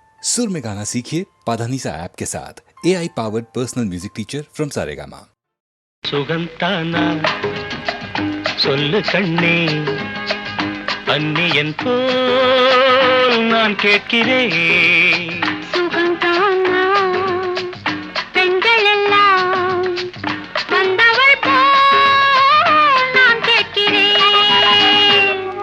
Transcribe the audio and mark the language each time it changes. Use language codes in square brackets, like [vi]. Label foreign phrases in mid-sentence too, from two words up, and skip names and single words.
[hi] सुर में गाना सीखिए पाधानीसा ऐप के साथ [en] AI powered personal music teacher from [hi] सारेगामा। [ta] சுகந்தானா சொல்லு கண்ணே அந்நியன் போல் நான் கேட்கிறேன். சுகந்தானா பெண்கள் எல்லாம் வந்தவள் போல் நான் கேட்கிறேன்.